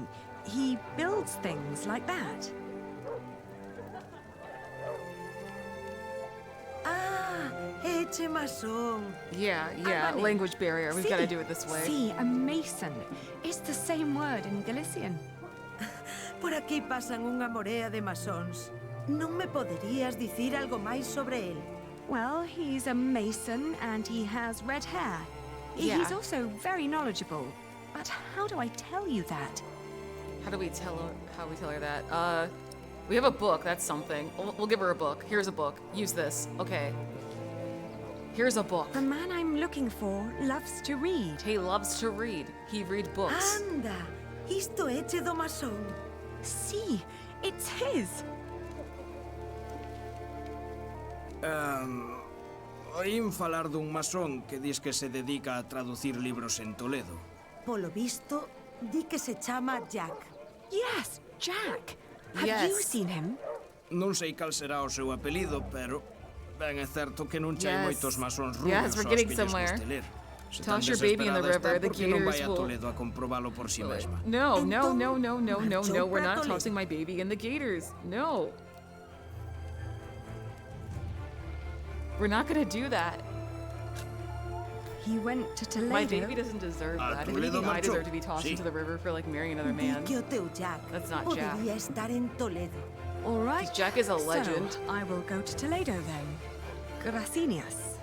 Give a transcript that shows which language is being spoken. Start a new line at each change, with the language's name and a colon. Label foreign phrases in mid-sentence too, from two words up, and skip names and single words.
English: He builds things like that.
Galician: Ah, é Eche masón.
English: Yeah, language barrier. We've got to do it this way. See, a mason. It's the same word in Galician.
Galician: Por aquí pasan unha morea de masóns. Non me poderías dicir algo máis sobre él?
English: Well, he's a mason and he has red hair. Yeah. He's also very knowledgeable. But how do I tell you that? How do we tell her that? We have a book. That's something. We'll give her a book. Here's a book. Use this. Okay. Here's a book. The man I'm looking for loves to read. He loves to read. He read books.
Galician: Anda, isto eche do masón.
English: See, it's his.
Galician: Oín falar dun masón que dis que se dedica a traducir libros en Toledo. Polo visto, di que se chama Jack.
English: Yes, Jack. Have you seen him?
Galician: Non sei cal será o seu apelido, pero ben é certo que non chai moitos masóns
English: Yes,
Galician: rubios
English: we're
Galician: aos
English: getting
Galician: que lles
English: somewhere.
Galician: guste ler. Se
English: Toss
Galician: tan
English: your baby in the
Galician: desesperada
English: river.
Galician: está,
English: The
Galician: por que non
English: gators
Galician: vai a
English: will.
Galician: Toledo a comprobalo por si mesma?
English: No. We're not tossing my baby in the gators. No. We're not gonna do that. He went to Toledo. My baby doesn't deserve that. If anything, I deserve to be tossed into the river for like marrying another man.
Galician: Di que o teu Jack
English: That's not Jack.
Galician: podería estar en Toledo.
English: All right. Jack is a legend. So, I will go to Toledo then. Gracias.